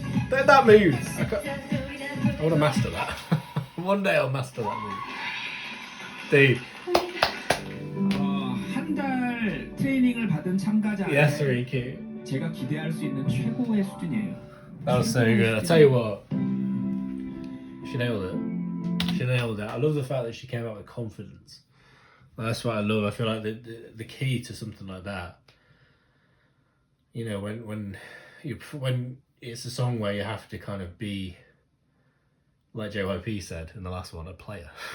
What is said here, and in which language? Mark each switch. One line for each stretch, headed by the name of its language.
English: That moves. I want to master that. One day I'll master that move. Dude.
Korean: 한 달 트레이닝을 받은 참가자의
English: Yes, Riku.
Korean: 제가 기대할 수 있는 최고의 수준이에요.
English: That was so good. I tell you what, she nailed it. She nailed it. I love the fact that she came out with confidence. That's what I love. I feel like the key to something like that, you know, when it's a song where you have to kind of be, like JYP said in the last one, a player.